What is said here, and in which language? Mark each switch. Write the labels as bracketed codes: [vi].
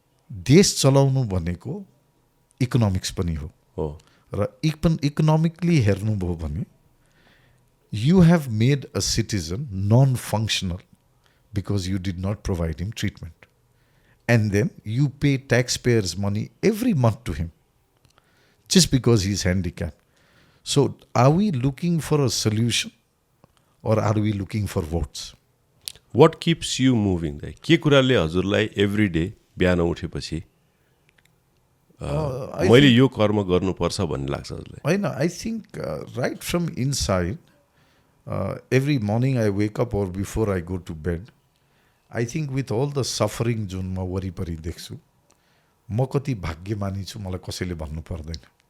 [ne] देश चलाउनु भनेको इकोनोमिक्स पनि हो र इकोनोमिकली हेर्नुभयो भने [en] You have made a citizen non functional because you did not provide him treatment and then you pay tax payers money every month to him just because he is handicapped. So are we looking for a solution or are we looking for votes? What keeps you moving? [ne] के कुराले हजुरलाई [en] every day [ne] बिहान उठेपछि मैले यो कर्म गर्नुपर्छ भन्ने लाग्छ हजुरलाई? [en] होइन, I think right from inside every morning I wake up or before I go to bed, I think with all the suffering [ne] जुन म वरिपरि देख्छु, म कति भाग्यमानी छु मलाई कसैले भन्नु पर्दैन।